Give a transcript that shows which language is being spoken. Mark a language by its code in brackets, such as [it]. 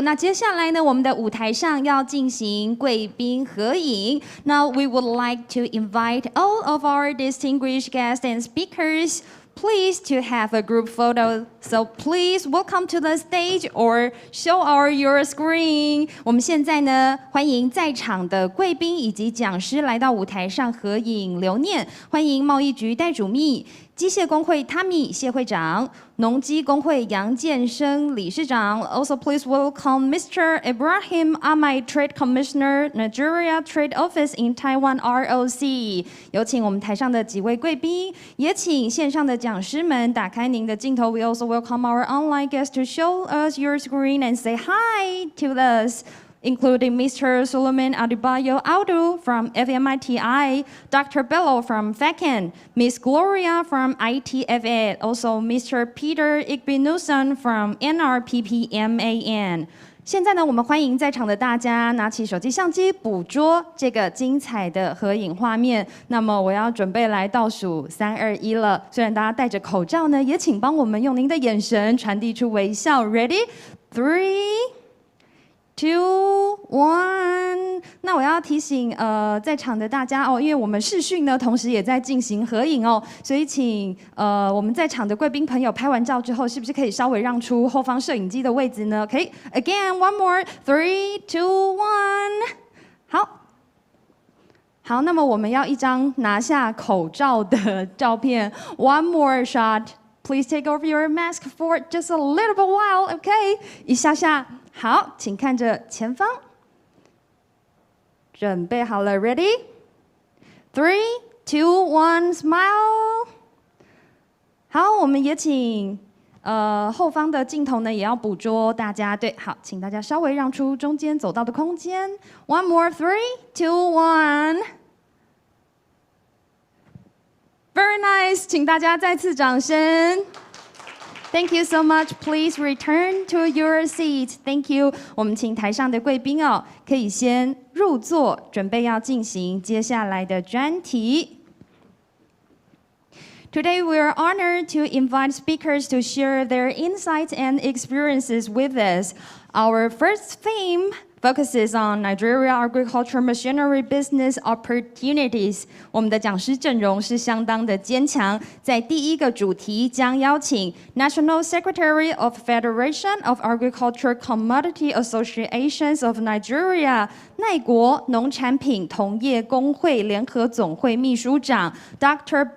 [zh] 那接下来呢，我们的舞台上要进行贵宾合影。 [en] Now we would like to invite all of our distinguished guests and speakers, please to have a group photo. So please welcome to the stage or show your screen. [zh] 我们现在呢，欢迎在场的贵宾以及讲师来到舞台上合影留念。欢迎贸易局代主秘、机械工会 Tommy 谢会长、农机工会杨建生理事长。 [en] Also please welcome Mr. Ibrahim Ahmad, Trade Commissioner, Nigeria Trade Office in Taiwan ROC。 [zh] 有请我们台上的几位贵宾，也请线上的讲师们打开您的镜头。 [en] We also welcome our online guests to show us your screen and say hi to us, including Mr. Suleman Adebayo Audu from FMITI, Dr. Bello from FACAN, Ms. Gloria from ITFA, also Mr. Peter Igbinuson from NRPPMAN。 [zh] 现在呢，我们欢迎在场的大家拿起手机相机，捕捉这个精彩的合影画面。那么我要准备来倒数3、2、1了。虽然大家戴着口罩呢，也请帮我们用您的眼神传递出微笑。 [en] Ready? 3, 2, 1。 [zh] 那我要提醒在场的大家哦，因为我们视讯呢，同时也在进行合影哦，所以请我们在场的贵宾朋友拍完照之后，是不是可以稍微让出后方摄影机的位置呢？可以 [en] Again, one more, 3, 2, 1。 [zh] 好，那么我们要一张拿下口罩的照片。 [en] One more shot. Please take off your mask for just a little bit while, okay? [zh] 一下下。好，请看着前方。准备好了 [en] ，Ready? 3, 2, 1, smile。 [zh] 好，我们也请后方的镜头呢，也要捕捉大家。对，好，请大家稍微让出中间走道的空间。 [en] One more, 3, 2, 1。 Very nice， [zh] 请大家再次掌声。 [en] Thank you so much. Please return to your seat. Thank you. [zh] 我们请台上的贵宾哦，可以先入座，准备要进行接下来的专题。 [en] Today, we are honored to invite speakers to share their insights and experiences with us. Our first theme focuses on Nigeria agriculture machinery business opportunities. [zh] 我们的讲师阵容是相当的坚强。在第一个主题将邀请 [en] National Secretary of Federation of Agriculture Commodity Associations of Nigeria [zh] 奈国农产品同业公会联合总会秘书长 Dr.